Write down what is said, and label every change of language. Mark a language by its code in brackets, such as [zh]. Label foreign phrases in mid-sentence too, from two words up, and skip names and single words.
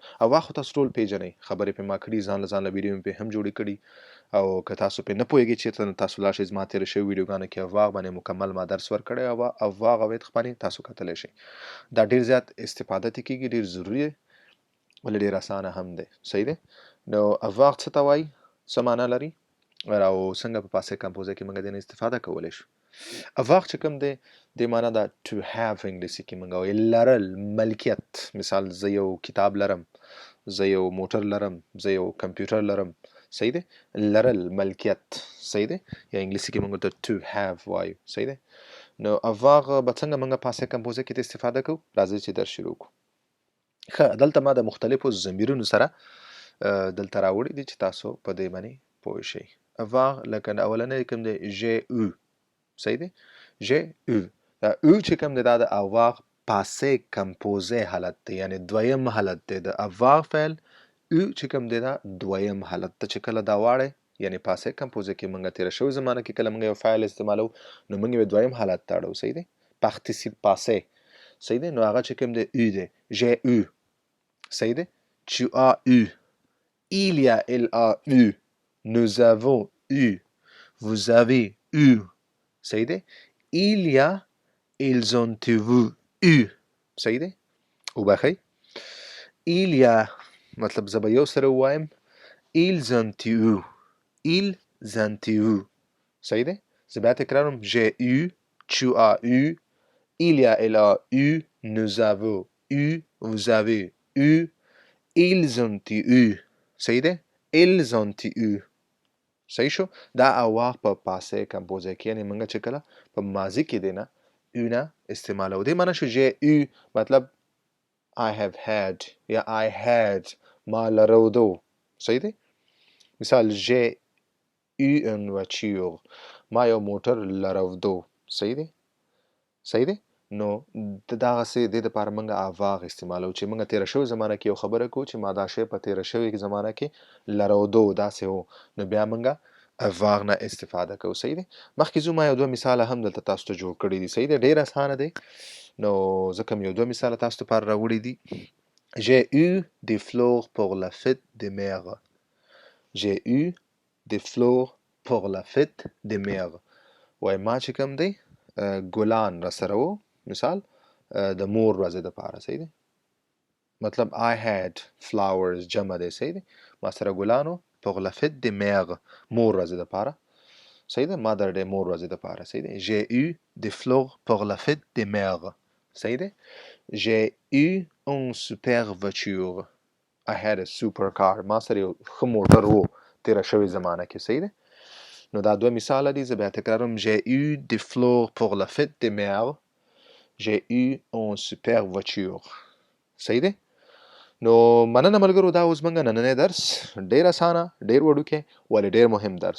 [ps] اوا خو تاسو ټول پیژنئ، خبرې پې ما کړي، ځان له ویډیو مې هم جوړې کړي، او که تاسو پې نه پوهېږئ چېرته، نو تاسو لاړ شئ زما تېره شوي ویډیوګانو کې اواغ باندې مکمل ما درس ورکړی، اواغ او ویدخ باندې تاسو کتلی شئ. دا ډېر زیات استفاده ترې کېږي، ډېر ضروري دی، ولې ډېر اسانه هم دی. صحیح دی. نو اواغ څه ته وایي، څه معنا لري، او څنګه په پاسیو کمپوزیټ کې موږ د نه استفاده کولی شو. اواغ چې کوم دی د معنا دا [en] to have [ps] انګلیسي کې موږ وایو لرل، ملکیت. مثال زه یو کتاب لرم، زه یو موټر لرم، زه یو کمپیوټر لرم. صحیح دی. لرل، ملکیت. صحیح دی. یا انګلیسي کې موږ ته [en] to have [ps] وایو. صحیح دی. نو اواغ به څنګه موږ پاسیو کمپوزیټ کې استفاده کوو، راځئ چې درس شروع کړو. ښه، دلته ما د مختلفو ضمیرونو سره دلته راوړي دي چې تاسو په دې باندې پوه شئ. اواغ لکه اولنی کوم دی ژ او. صحیح دی. ژ او. دا او چې کوم دی دا د اواغ پاسې کمپوزې حالت دی، یعنی دویم حالت دی. د اواغ فعل او چې کوم دی دا دویم حالت ته چې کله دا واړی، یعنی پاسې کمپوزې کې موږ تېره شوې زمانه کې کله موږ یو فعل استعمالو، نو موږ یې دویم حالت ته اړو. صحیح دی. پارتیسیپ پاسې. صحیح دی. نو هغه چې کوم دی او دی، ژ او. صحیح دی. [fr] tu as eu, il y a, elle a eu, nous avons eu, vous avez eu. [ps] صحیح دی. [fr] il y a, ils ont eu. [ps] صحیح دی. وبخئ. [fr] il y a [ps] مطلب زه به یو سره ووایم، [fr] ils ont eu، ils ont eu. [ps] صحیح دی. زه بیا تکرارم، [fr] j'ai eu، tu as eu، il y a، elle a eu، nous avons eu، vous avez eu، ils ont eu. [ps] صحیح دی. [fr] ils ont eu. [ps] صحیح شو. دا اواغ په پاسې کمپوزې کې، یعنی موږ چې کله په ماضي کې دی نه او نه استعمالو. دې معنا شو ژ او مطلب [en] I have had [ps] یا [en] I had، [ps] ما لرودو. صحیح دی. مثال [fr] j'ai eu une voiture، [ps] ما یو موټر لرودو. صحیح دی. صحیح دی. نو دغسې دې دپاره موږ اواغ استعمالو چې موږ تېره شوې زمانه کې یو خبره کوو چې ما دا شی په تېره شوې زمانه کې لرودو، داسې و، نو بیا موږ اواغ نه استفاده کوو. صحیح دی. مخکې ځو، ما یو دوه مثاله هم دلته تاسو ته جوړ کړي دي. صحیح دی. ډېر اسانه دی. نو زه کوم یو دوه مثاله تاسو لپاره راوړي دي. [fr] j'ai eu des fleurs pour la fête des mères. j'ai eu des fleurs pour la fête des mères. [ps] وایي ما چې کوم دی ګلان را سره و، مثال د مور ورځې دپاره. صحیح دی. مطلب [en] I had flowers [ps] جمع دی. صحیح دی. ما سره ګلان و [fr] pour la fête des mères، [ps] مور ورځې دپاره. صحیح دی. [en] mother day، [ps] مور ورځې دپاره. صحیح دی. [fr] j'ai eu des fleurs pour la fête des mères. [ps] صحیح دی. [fr] j'ai eu une super voiture. [en] I had a super car. [ps] ما سره یو ښه موټر و تېره شوې زمانه کې. صحیح دی. نو دا دوه مثاله دي. زه بیا تکرارم، [fr] j'ai eu des fleurs pour la fête des mères. j'ai eu une super voiture. [ps] صحیح دی. نو مننه ملګرو، دا اوس موږ نننی درس ډېر اسانه، ډېر وړوکی، ولې ډېر مهم درس.